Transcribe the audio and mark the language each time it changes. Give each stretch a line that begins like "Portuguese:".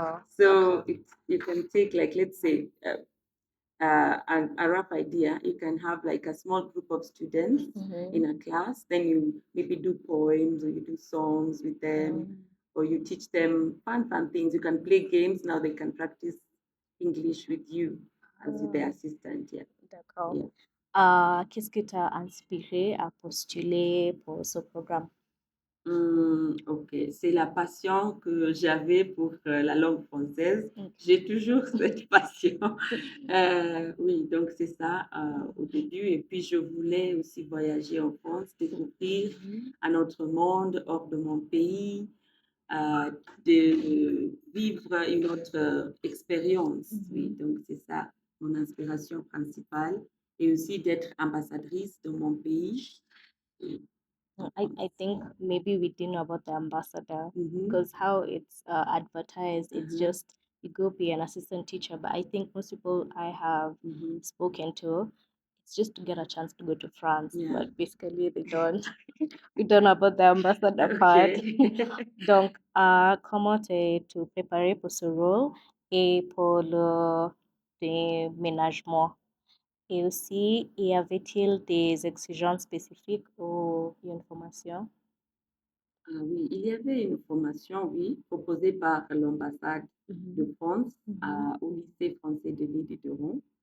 English: So you can take, like, let's say a rough idea. You can have like a small group of students in a class. Then you maybe do poems, or you do songs with them, or you teach them fun things. You can play games. Now they can practice English with you as their assistant. Yeah.
French: D'accord. Qu'est-ce qui t'a inspiré à postuler pour ce programme? Ok, c'est la passion que j'avais pour la langue française. J'ai toujours cette passion. Oui, donc c'est ça au début. Et puis je voulais aussi voyager en France, découvrir un autre monde hors de mon pays, de vivre une autre expérience. Oui, donc c'est ça mon inspiration principale. Et aussi d'être ambassadrice de mon pays.
English: I think maybe we didn't know about the ambassador because how it's advertised, it's just you go be an assistant teacher. But I think most people I have spoken to, it's just to get a chance to go to France. But basically, they don't. We don't know about the ambassador part.
French: Donc, comment tu préparer pour ce rôle et pour le déménagement? Et aussi, y avait-il des exigences spécifiques ou une formation? Oui, il y avait une formation, oui, proposée par l'ambassade de France au lycée français de l'île de Rome.